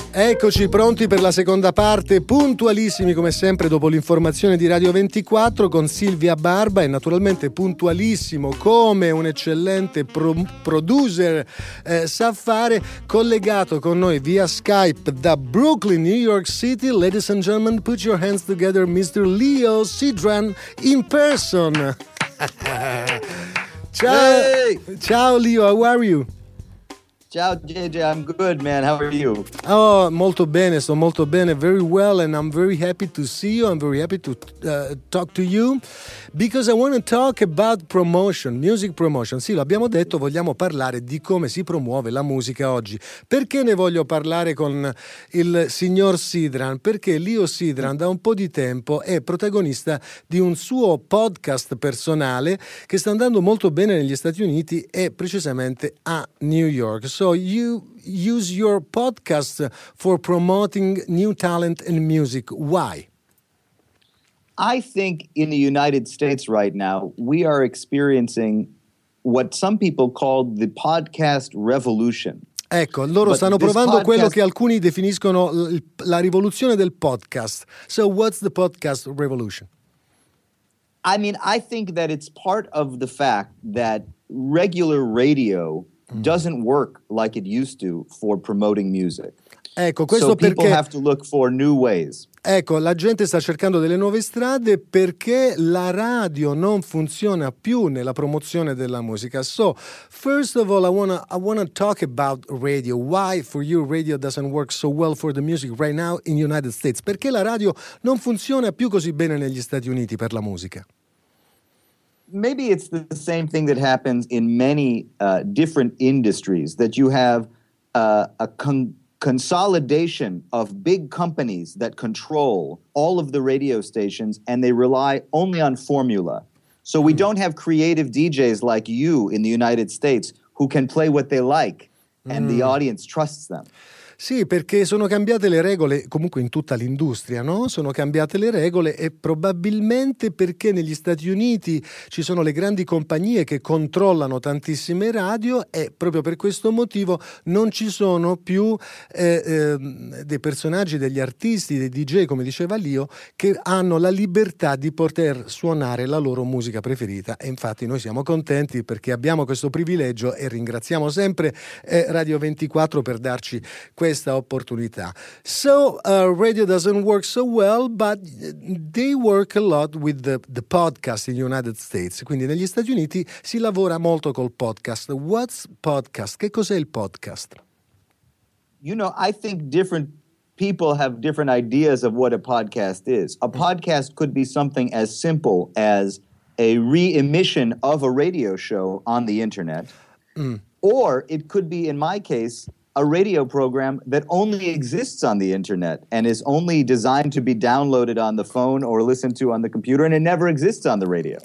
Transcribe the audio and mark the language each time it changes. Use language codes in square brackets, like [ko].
[it] Eccoci pronti per la seconda parte, puntualissimi come sempre dopo l'informazione di Radio 24 con Silvia Barba, e naturalmente puntualissimo come un eccellente producer sa fare, collegato con noi via Skype da Brooklyn, New York City. [en] Ladies and gentlemen, put your hands together, Mr. Leo Sidran in person. Ciao. Hey. Ciao Leo, how are you? Ciao JJ, I'm good, man. How are you? [it] Oh, molto bene, sto molto bene. [en] Very well, and I'm very happy to see you. I'm very happy to talk to you because I want to talk about promotion, music promotion. [it] Sì, l'abbiamo detto, vogliamo parlare di come si promuove la musica oggi. Perché ne voglio parlare con il signor Sidran? Perché Leo Sidran da un po' di tempo è protagonista di un suo podcast personale che sta andando molto bene negli Stati Uniti e precisamente a New York. [en] So you use your podcast for promoting new talent in music. Why? I think in the United States right now, we are experiencing what some people call the podcast revolution. [it] Ecco, loro but stanno provando podcast, quello che alcuni definiscono la rivoluzione del podcast. [en] So what's the podcast revolution? I mean, I think that it's part of the fact that regular radio doesn't work like it used to for promoting music. [it] Ecco, questo [en] so people [it] perché [en] have to look for new ways. [it] Ecco, la gente sta cercando delle nuove strade perché la radio non funziona più nella promozione della musica. [en] So, first of all, I wanna talk about radio. Why for you radio doesn't work so well for the music right now in United States? [it] Perché la radio non funziona più così bene negli Stati Uniti per la musica? [en] Maybe it's the same thing that happens in many different industries, that you have a consolidation of big companies that control all of the radio stations and they rely only on formula. So we don't have creative DJs like you in the United States who can play what they like and the audience trusts them. [it] Sì, perché sono cambiate le regole comunque in tutta l'industria, no? Sono cambiate le regole e probabilmente perché negli Stati Uniti ci sono le grandi compagnie che controllano tantissime radio e proprio per questo motivo non ci sono più dei personaggi, degli artisti, dei DJ, come diceva Leo, che hanno la libertà di poter suonare la loro musica preferita. E infatti noi siamo contenti perché abbiamo questo privilegio e ringraziamo sempre Radio 24 per darci questo questa opportunità. [en] So radio doesn't work so well, but they work a lot with the podcast in the United States. [it] Quindi negli Stati Uniti si lavora molto col podcast. [en] What's podcast? [it] Che cos'è il podcast? [en] You know, I think different people have different ideas of what a podcast is. A podcast could be something as simple as a re-emission of a radio show on the internet. Or it could be, in my case, a radio program that only exists on the internet and is only designed to be downloaded on the phone or listened to on the computer, and it never exists on the radio.